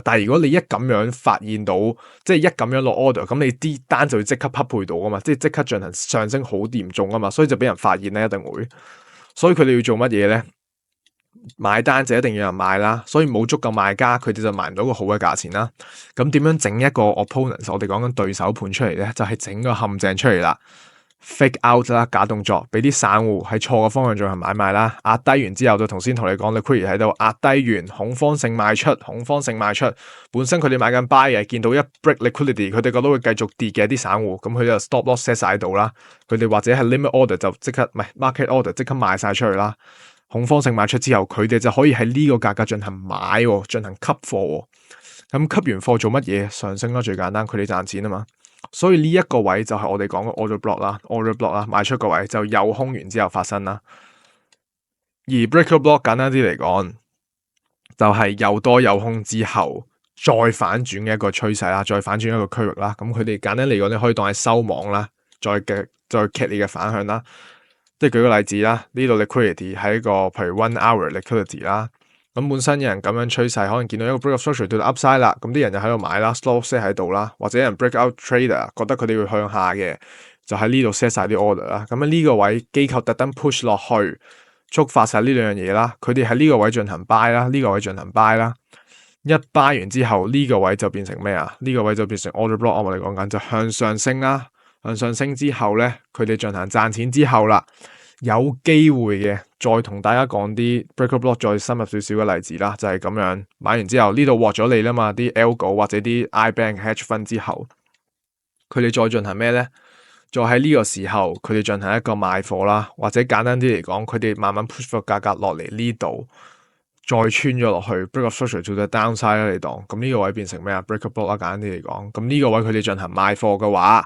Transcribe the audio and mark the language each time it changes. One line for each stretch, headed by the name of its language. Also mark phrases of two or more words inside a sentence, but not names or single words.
Cantonese: 但係如果你一咁樣發現到，即係一咁樣落 order，咁你啲單就會即刻匹配到噶嘛，即係即刻進行上升好嚴重啊嘛，所以就俾人發現咧，一定會。所以佢哋要做乜嘢咧？買單就一定要有人買啦，所以冇足夠賣家，佢哋就賣唔到個好嘅價錢啦。咁點樣整一個 opponent？我哋講緊對手盤出嚟咧，就係整個陷阱出嚟啦。
English: fake out
Cantonese: 啦，假動作，俾啲散戶喺錯嘅方向進行買賣啦，壓低完之後就頭先同你講 liquidity 喺度壓低完，恐慌性賣出，本身佢哋買緊 buy 嘅，見到一
English: break liquidity，
Cantonese: 佢哋覺得會繼續跌嘅啲散戶，咁佢就
English: stop loss set
Cantonese: 晒喺度啦，佢哋或者係
English: limit order
Cantonese: 就即刻唔係
English: market order
Cantonese: 即刻賣晒出去啦，恐慌性賣出之後，佢哋就可以喺呢個價格進行買，進行吸貨，咁吸完貨做乜嘢？上升咯，最簡單，佢哋賺錢啊嘛。所以呢一個位就係我哋講嘅
English: order block
Cantonese: 啦，賣出個位就又空完之後發生啦。而
English: breaker block
Cantonese: 簡單啲嚟講，就係又多又空之後再反轉嘅一個趨勢啦，再反轉一個區域啦。咁佢哋簡單嚟講，你可以當係收網啦，再劇烈嘅反向啦。即係舉個例子啦，呢度 liquidity 係一個譬如
English: 1 hour liquidity
Cantonese: 啦。咁本身有人咁樣趨勢，可能見到一個
English: break of structure
Cantonese: 到 upside 啦，咁啲人就喺度買啦 ，
English: stop set
Cantonese: 喺度啦，或者有人
English: break out trader
Cantonese: 覺得佢哋會向下嘅，就喺呢度 set 晒啲 order 啦。咁喺呢個位機構特登 push 落去，觸發晒呢兩樣嘢啦。佢哋喺呢個位進行 buy 啦，呢個位進行 buy 啦。一 buy 完之後，呢個位就變成咩啊？呢個位就變成
English: order block。
Cantonese: 我哋講緊就向上升啦，向上升之後咧，佢哋進行賺錢之後啦。有機會嘅，再同大家講啲
English: breaker block
Cantonese: 再深入少少嘅例子啦，就係咁樣買完之後呢度獲咗利啦嘛，啲 algo 或者啲
English: iBank hedge fund
Cantonese: 之後，佢哋再進行咩咧？再喺呢個時候，佢哋進行一個賣貨啦，或者簡單啲嚟講，佢哋慢慢 push 個價格落嚟呢度，再穿咗落去
English: breaker structure
Cantonese: 做咗 downside 啦，你當咁呢個位變成咩啊 ？
English: breaker block
Cantonese: 啦，簡單啲嚟講，咁呢個位佢哋進行賣貨嘅話。